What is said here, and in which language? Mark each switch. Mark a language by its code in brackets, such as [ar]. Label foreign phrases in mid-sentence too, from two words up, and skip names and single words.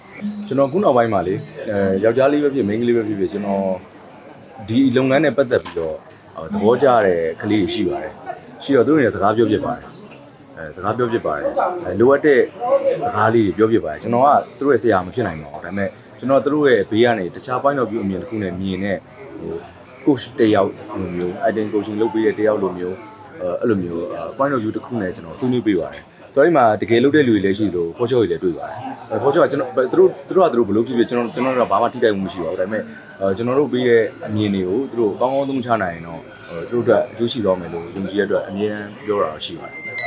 [my] ကျွန်တော်ခုနောက်ပိုင်းမှာလေယောက်ျားလေးပဲဖြစ်မိန်းကလေးပဲဖြစ်ကျွန်တော်ဒီလုပ်ငန်းနဲ့ပတ်သက်ပြီးတော့သဘောကျတဲ့ကလေးတွေရှိပါတယ်ရှိတော့သူတို့တွေစကားပြောဖြစ်ပါတယ်စကားပြောဖြစ်ပါတယ်လိုအပ်တဲ့စကားလေးတွေပြောဖြစ်ပါတယ်ကျွန်တော်ကသူတို့ရဲ့ဆရာမဖြစ်နိုင်ပါဘူးဒါပေမဲ့ကျွန်တော်သူတို့ရဲ့ဘေးကနေတခြား [en] point of view [my] အမြင်တစ်ခုနဲ့မြင်တဲ့ coach တယောက်လိုမျိုး [en] acting coaching [my] လုပ်ပေးတဲ့တယောက်လိုမျိုးအဲ့လိုမျိုး [en] point of view [my] တစ်ခုနဲ့ကျွန်တော်ဆွေးနွေးပေးပါတယ်ဆိုတော့ဒီမှာတကယ်လုပ်တဲ့လူတွေလည်းရှိလို့ဖောချောတွေလည်းတွေ့ပါတယ်ဖောချောကကျွန်တော်သူတို့ဘယ်လိုဖြစ်ဖြစ်ကျွန်တော်တို့ကဘာမှထိခိုက်မှုမရှိပါဘူးဒါပေမဲ့ကျွန်တော်တို့ပေးတဲ့အမြင်တွေကိုသူတို့ကောင်းကောင်းသုံးချနိုင်ရင်တော့သူတို့အတွက်အကျိုးရှိတော့မယ်လို့ယုံကြည်ရတဲ့အတွက်အမြဲတမ်းပြောတာရှိပါတယ်